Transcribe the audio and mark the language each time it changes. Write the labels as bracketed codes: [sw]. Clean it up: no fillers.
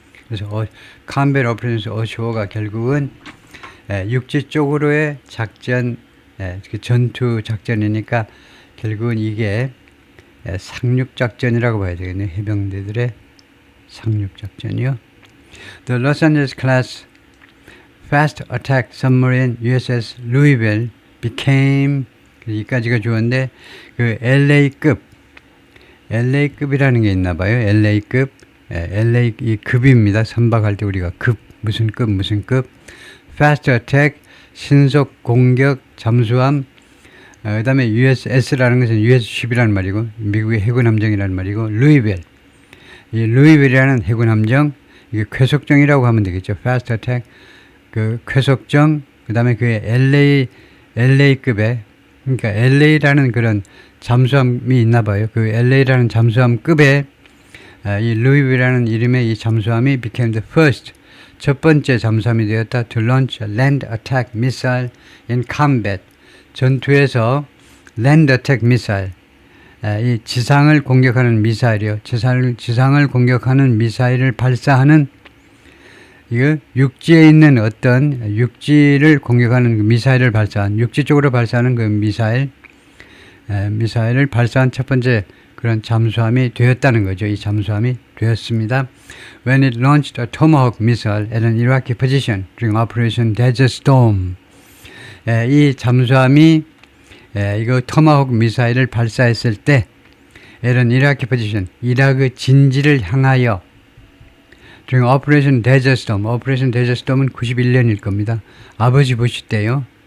[ko] 그래서 컴뱃 오퍼레이션스 어쇼가 결국은 육지 쪽으로의 작전, 그 전투 작전이니까 결국은 이게 상륙 작전이라고 봐야 되겠네요. 해병대들의 상륙 작전이요. [en] The Los Angeles class fast attack submarine USS Louisville became, [ko] 여기까지가 좋은데 그 LA급이라는 게 있나 봐요. LA급, LA 이 급입니다. 선박할 때 우리가 급, 무슨 급. fast attack, 신속 공격 잠수함. 그 다음에 USS라는 것은 US-10이라는 말이고 미국의 해군 함정이라는 말이고 루이빌, 이 루이빌이라는 해군 함정, 이게 쾌속정이라고 하면 되겠죠. fast attack, 그 쾌속정. 그 다음에 그 LA급의, 그러니까 LA라는 그런 잠수함이 있나 봐요. 그 LA라는 잠수함급의 이 루이빌이라는 이름의 이 잠수함이 [en] became the first, [ko] 첫 번째 잠수함이 되었다. [en] to launch a land attack missile in combat, [ko] 전투에서 [en] land attack missile, [ko] 이 지상을 공격하는 미사일이요. 지상을 공격하는 미사일을 발사하는, 이거 육지에 있는 어떤 육지를 공격하는 그 미사일을 발사한, 육지 쪽으로 발사하는 그 미사일을 발사한 첫 번째 그런 잠수함이 되었다는 거죠. 이 잠수함이 되었습니다. [en] When it launched a Tomahawk missile at an Iraqi position during Operation Desert Storm. [ko] 이 잠수함이 이거 토마호크 미사일을 발사했을 때 [en] at an Iraqi position, [ko] 이라크 진지를 향하여 [en] during Operation Desert Storm. [ko] Operation Desert Storm은 91년일 겁니다. 아버지 부시 때요.